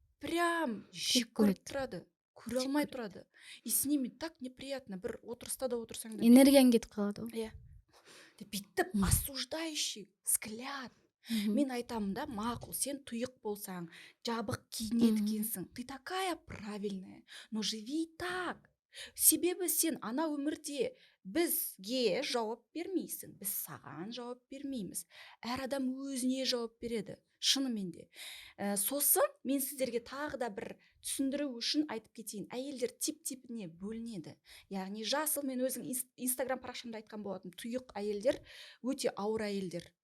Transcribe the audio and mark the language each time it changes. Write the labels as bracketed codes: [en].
[kk] прям жек көріп тұрады. Көре алмай тұрады. [ru] И с ними так неприятно. [kk] Бір отырыста да отырсаң да Энергияң кетіп қалады ғой. иә. Бүйтіп [ru] осуждающий взгляд. [kk] Мгм. Мен айтамын да, мақұл, сен тұйық болсаң, жабық киінеді Мгм. екенсің. [ru] Ты такая правильная, но живи так. [kk] Себебі сен ана өмірде бізге жауап бермейсің, біз саған жауап бермейміз. Әр адам өзіне жауап береді, шынымен де. Сосын мен сіздерге тағы да бір түсіндіру үшін айтып кетейін. Әйелдер тип-типіне бөлінеді. Яғни жасыл, мен өзім инстаграм парақшамда айтқан болатынмын, тұйық әйелдер өте ауыр әйелдер.